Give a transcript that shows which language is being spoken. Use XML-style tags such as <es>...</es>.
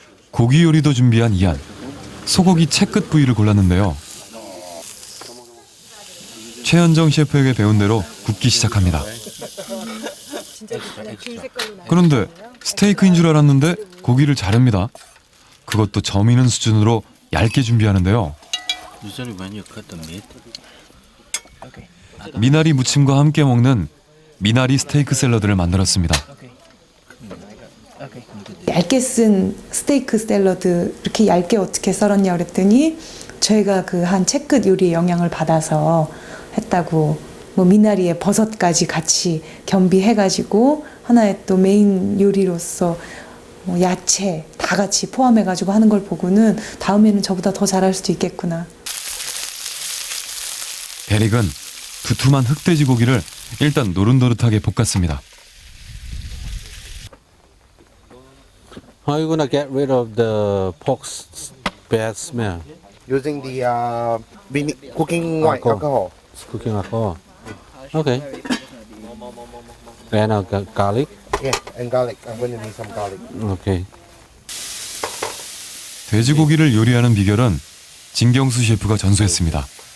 <ko>고기 요리도 준비한 이안. 소고기 채끝 부위를 골랐는데요. 최현정 셰프에게 배운 대로 굽기 시작합니다. 그런데 스테이크인 줄 알았는데 고기를 자릅니다. 그것도 점 있는 수준으로 얇게 준비하는데요.</ko> <en>Usually when you cut the meat,</en> <ko>미나리 무침과 함께 먹는 미나리 스테이크 샐러드를 만들었습니다. 얇게 쓴 스테이크 샐러드 이렇게 얇게 어떻게 썰었냐 그랬더니 저희가 그 한 채끝 요리의 영향을 받아서 했다고, 뭐 미나리에 버섯까지 같이 겸비해가지고 하나의 또 메인 요리로서 뭐 야채 다 같이 포함해가지고 하는 걸 보고는 다음에는 저보다 더 잘할 수도 있겠구나. 대릭은 두툼한 흑돼지 고기를 일단 노릇노릇하게 볶았습니다.</ko> <en>How are you gonna get rid of the pork's bad smell? Using the cooking white alcohol. Cooking alcohol. Okay. And garlic. Yeah, and garlic. I'm going to need some garlic. Okay.</en> <ko>돼지고기를 요리하는 비결은 진경수 셰프가 전수했습니다.</ko>